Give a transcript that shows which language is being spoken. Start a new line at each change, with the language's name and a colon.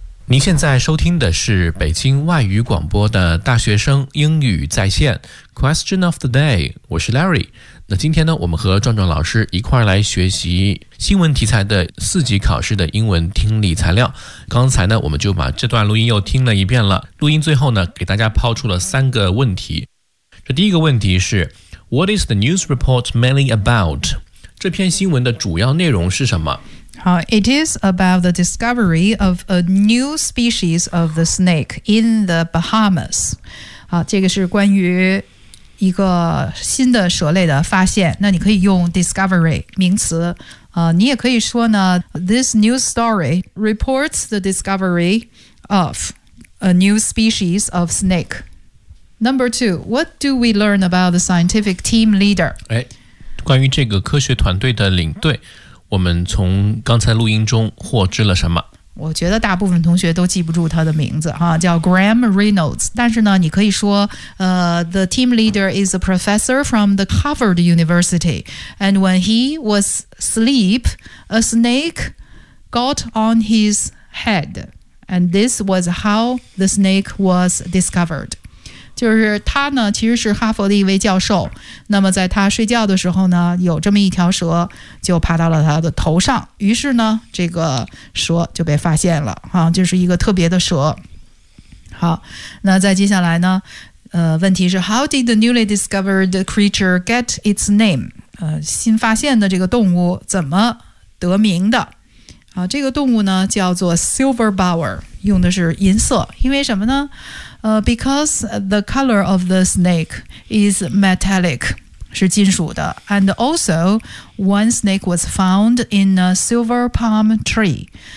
Chinese: 您现在收听的是北京外语广播的大学生英语在线 Question of the Day， 我是 Larry。那今天呢，我们和壮壮老师一块来学习新闻题材的四级考试的英文听力材料。刚才呢，我们就把这段录音又听了一遍了，录音最后呢，给大家抛出了三个问题。这第一个问题是
English: What is the news report mainly about？
Chinese: 这篇新闻的主要内容是什么？
English: It is about the discovery of a new species of the snake in the Bahamas.
Chinese: 这个是关于一个新的蛇类的发现。那你可以用
English: discovery
Chinese: 名词。你也可以说呢
English: ,this news story reports the discovery of a new species of snake. Number two, what do we learn about the scientific team leader?
Chinese: 关于这个科学团队的领队，我们从刚才录音中获知了什么？我觉得大部分同学都记不住他的名字，叫 Graham Reynolds。但是呢，你可以说
English: the team leader is a professor from the Harvard University. And when he was asleep, a snake got on his head. And this was how the snake was discovered.
Chinese: 就是他呢，其实是哈佛的一位教授。那么在他睡觉的时候呢，有这么一条蛇就爬到了他的头上，于是呢，这个蛇就被发现了，就是一个特别的蛇。好，那再接下来呢，问题是
English: How did the newly discovered creature get its name？
Chinese: 新发现的这个动物怎么得名的？这个动物呢叫做 Silver Bower， 用的是银色，因为什么呢？
English: Because the color of the snake is metallic,
Chinese: 是金属的。
English: And also, one snake was found in a silver palm tree.